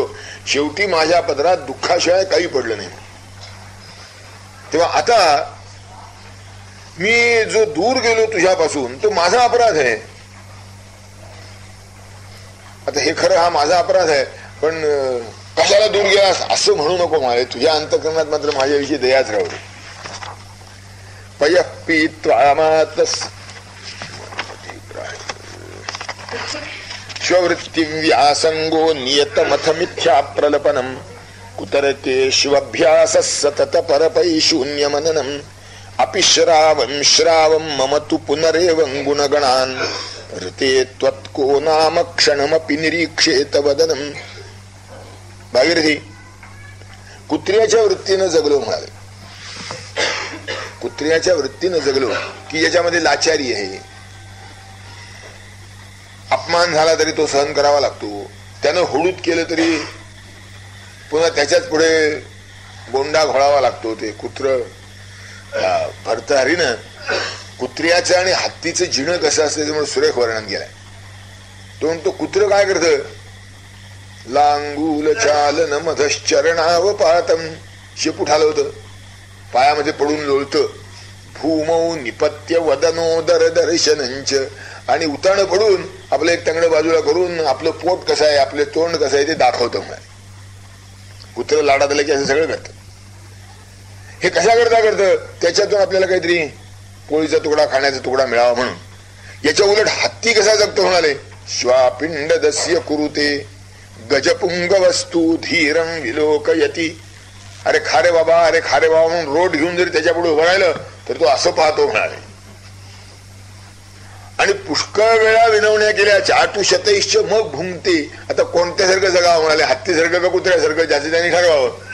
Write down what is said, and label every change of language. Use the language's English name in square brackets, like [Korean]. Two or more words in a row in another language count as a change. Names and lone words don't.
[Marathi] शेवटी माझ्या पदरात दुःखाशिवाय काही पडलं नाही. तेव्हा आता मी जो दूर गेलो तुझ्यापासून तो माझा अपराध आहे. आता हे खरं हा माझा अपराध आहे, पण कशाला दूर गेलास असं म्हणू नको. मला तुझ्या अंतःकरणात मात्र माझ्याविषयी दयाच राहू दे. [Sanskrit] स्ववृत्ती व्यासंगो नियतमथ मिथ्या प्रलपनम कुतरकेष्वभ्यास सतत परपै शून्य मननम अपि श्रावं श्रावं मम तु पुनरेवं गुणगणान् ऋते त्वत्को नाम क्षणमपि निरीक्षेत वदनम. [Marathi] भागीरथी, कुत्र्याच्या वृत्तीनं जगलो म्हणाले. कुत्र्याच्या वृत्तीनं जगलो की याच्यामध्ये लाचारी आहे. अपमान झाला तरी तो सहन करावा लागतो. त्यानं हुडूत केलं तरी पुन्हा त्याच्याच पुढे गोंडा घोळावा लागतो. ते कुत्र भर्तहरीनं कुत्र्याचं आणि हत्तीचं जिणं कसं असतं ते म्हणून सुरेख वर्णन केलंय. तो म्हणतो कुत्र काय करतं, [Sanskrit] लांगूल चालन मधश्चरणाव पातम, [Marathi] शेपूट हलवतं, पायामध्ये पडून लोळतं, [Sanskrit] भूमौ निपत्य वदनोदर दर्शनंच, [Marathi] आणि उताणं पडून आपलं एक टंगडं बाजूला करून आपलं पोट कसं आहे, आपले तोंड कसं आहे ते दाखवतं म्हणाले. कुत्र लाडात आलं की असं सगळं करतं. हे कशा करता करतं, त्याच्यातून आपल्याला काहीतरी पोळीचा तुकडा खाण्याचा तुकडा मिळावा म्हणून. याच्या उलट हत्ती कसा जगतो म्हणाले, [Sanskrit] श्वापिंड दस्य कुरुते गजपुंग वस्तू धीरं विलोकयती. [Marathi] अरे खारे बाबा, अरे खारे बाबा म्हणून रोड घेऊन जरी त्याच्या पुढे उभं राहिलं तर तो असं पाहतो म्हणाले. आणि पुष्कळ वेळा विनवण्या केल्या, [Sanskrit] चाटू शतैश्च [Marathi] मग भुंगते. आता कोणत्यासारखं जगावं म्हणाले, हत्तीसारखं का कुत्र्यासारखं, ज्याचं त्यांनी ठरवावं.